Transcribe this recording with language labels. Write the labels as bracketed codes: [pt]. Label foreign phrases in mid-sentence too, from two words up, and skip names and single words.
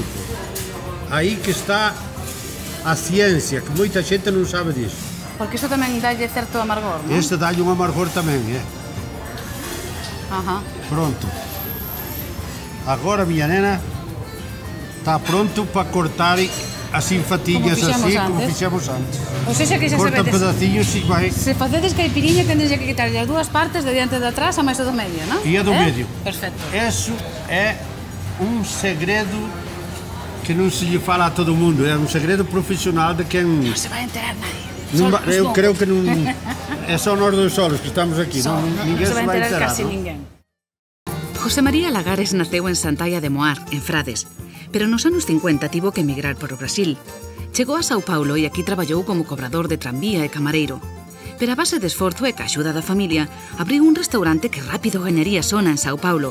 [pt] Aí que está a ciência, que muita gente não sabe disso. [gl] Porque iso tamén dalle certo amargor, non? [pt] Este dá-lhe um amargor também, é? Ajá. Pronto. Agora, minha nena, está pronto para cortar assim fatinhas, [gl] Como fixemos [pt] assim, como [gl] antes. [pt] fixemos antes. [gl] O sexa que xa [pt] Corta [gl] sabedes, [pt] pedacinhos e vai. [gl] se facedes caipirinha tendes que quitarlle as dúas partes de diante e de atrás a máis do medio, non? E a do medio. Perfecto. [pt] Isso é um segredo que não se lhe fala a todo mundo. É um segredo profissional de quem... [gl] Non se vai enterar nadie. [pt] Não, [gl] Só os [pt] eu [gl] bons. [pt] creio que não. É só nós dois solos que estamos aqui. [gl] Só, [pt] Ninguém [gl] non se vai enterar casi [pt] não? [gl] ninguén. José María Lagares naceu en Santalla de Moar, en Frades, pero nos anos 50 tivo que emigrar para o Brasil. Chegou a Sao Paulo e aquí traballou como cobrador de tranvía e camareiro. Pero a base de esforzo e ca axuda da familia, abriu un restaurante que rápido gañaría sona en Sao Paulo.